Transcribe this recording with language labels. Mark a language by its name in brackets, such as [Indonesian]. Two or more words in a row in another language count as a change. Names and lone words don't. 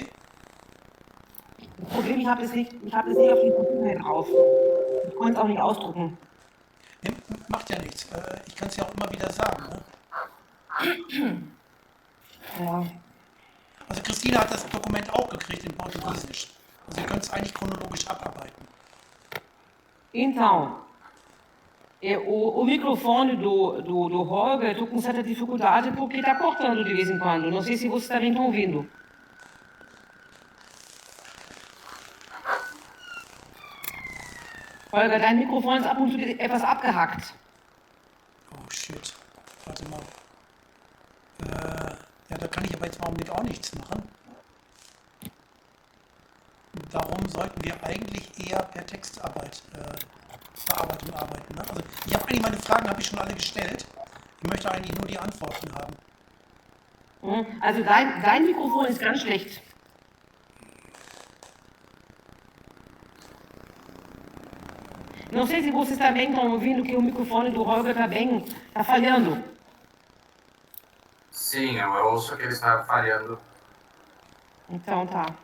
[German] Problem, ich habe es nicht auf die Computer drauf. Ich konnte es auch nicht ausdrucken. Ne, macht ja nichts. Ich kann es ja auch immer wieder sagen. Ne? Ja. Also Christina hat das Dokument auch gekriegt in Portugiesisch. Also ihr könnt es eigentlich chronologisch abarbeiten. [Portuguese] Então, o microfone do Holger, estou com certa dificuldade porque está cortando de vez em quando. Não sei se vocês também estão ouvindo. [German] Holger, dein Mikrofon ist ab und zu etwas abgehackt. [English] Oh shit. [German] Warte mal. Ja, da kann ich aber jetzt im Augenblick auch nichts machen. Darum sollten wir eigentlich eher per Textbearbeitung arbeiten. Ne? Also ich habe eigentlich meine Fragen habe ich schon alle gestellt. Ich möchte eigentlich nur die Antworten haben. Also dein Mikrofon ist ganz schlecht. [Portuguese] Não sei se vocês também estão ouvindo que o microfone do Holger tá falhando. Sim, eu ouço que ele está falhando. Então tá.